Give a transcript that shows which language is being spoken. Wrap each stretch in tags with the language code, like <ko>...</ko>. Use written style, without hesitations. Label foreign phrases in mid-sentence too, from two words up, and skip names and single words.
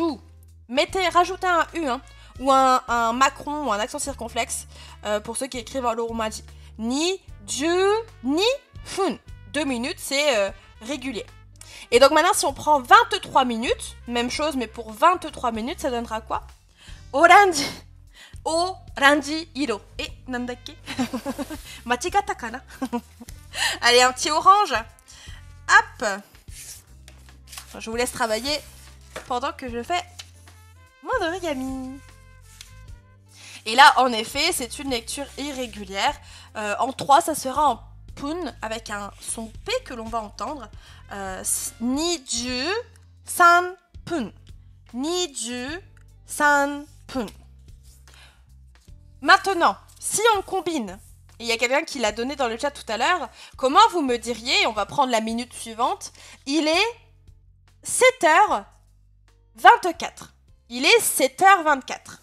<fr>Rajoutez un U, hein, ou un macron ou un accent circonflexe pour ceux qui écrivent en romaji.</fr> <ja>Ni, ju, ni, fun.</ja> <fr>2 minutes, c'est régulier. Et donc maintenant, si on prend 23 minutes, même chose, mais pour 23 minutes, ça donnera quoi? Orange.</fr> <ja>Orange iro.</ja> <fr>Et,</fr> <ja>nandake? Machigata kana?</ja> <fr>Allez, un petit orange. Hop. Je vous laisse travailler pendant que je fais mon origami. Et là, en effet, c'est une lecture irrégulière. En 3, ça sera en pun avec un son P que l'on va entendre.</fr> <ja>Niju san pun. Niju san pun.</ja> <fr>Maintenant, si on combine, il y a quelqu'un qui l'a donné dans le chat tout à l'heure, comment vous me diriez, on va prendre la minute suivante, il est 7h24. Il est 7h24.</fr>